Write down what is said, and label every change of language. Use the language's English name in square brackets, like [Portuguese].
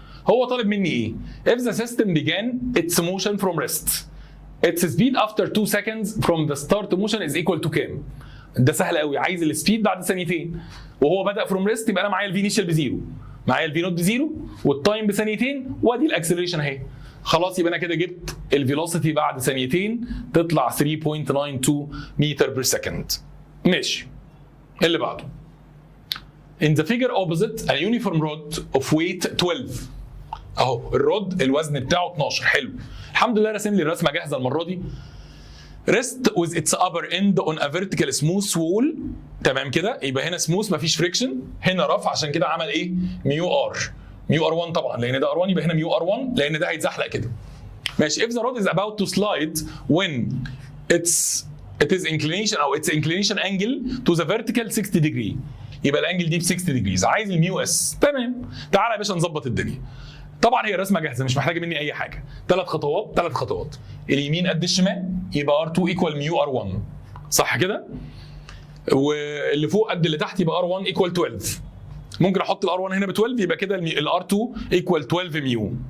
[Arabic] هو طالب مني ايه؟ [English] If the system began its motion from rest, its speed after 2 seconds from the start motion is equal to [Arabic] كام؟ ده سهل قوي، عايز السبيد بعد ثانيتين، وهو بدأ [English] from rest [Arabic] يبقى انا معايا الفي انيشال بزيرو، معايا الفي نوت بزيرو، والتايم بثانيتين، وادي الاكسلريشن اهي. خلاص يبقى انا كده جبت الفيلوسيتي بعد ثانيتين تطلع 3.92 متر بير سكند. ماشي. اللي بعده. [English] In the figure opposite a uniform rod of weight 12. [Arabic] اهو الرود الوزن بتاعه 12. حلو، الحمد لله راسم لي الرسمه جاهزه المره دي. [English] rest with its upper end on a vertical smooth wall. [Arabic] تمام كده، يبقى هنا سموث مفيش فريكشن، هنا رفع، عشان كده عمل ايه؟ ميو ار، ميو ار 1 طبعا لان ده ار 1، يبقى هنا ميو ار 1 لان ده هيتزحلق كده. ماشي. [English] if the rod is about to slide when it is inclination او its inclination angle to the vertical 60 degree، [Arabic] يبقى الانجل دي ب [English] 60 degrees. [Arabic] عايز الميو اس. تمام، تعالى يا باشا نظبط الدنيا. طبعا هي الرسمه جاهزه مش محتاجه مني اي حاجه، 3 خطوات 3 خطوات، اليمين قد الشمال يبقى R2 equal ميو R1 صح كده، واللي فوق قد اللي تحت يبقى R1 equal 12. ممكن احط ال R1 هنا ب 12 يبقى كده ال R2 equal 12 ميو.